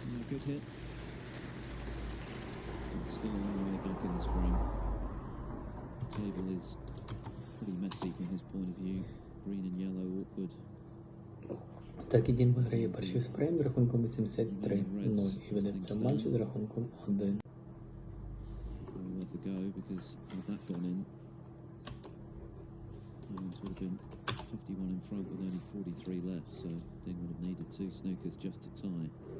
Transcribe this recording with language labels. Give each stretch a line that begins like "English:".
English: Good hit. It's still a long way back in this frame. The table is pretty messy from his point of view. Green and yellow, awkward.
Ukrainian: Так і Дін виграє перший фрейм з рахунком 83-0 і веде в цьому матчі з рахунком 1.
English: Worth a go because had that gone in, Williams would have been 51 in front with only 43 left, so Ding would have needed 2 snookers just to tie.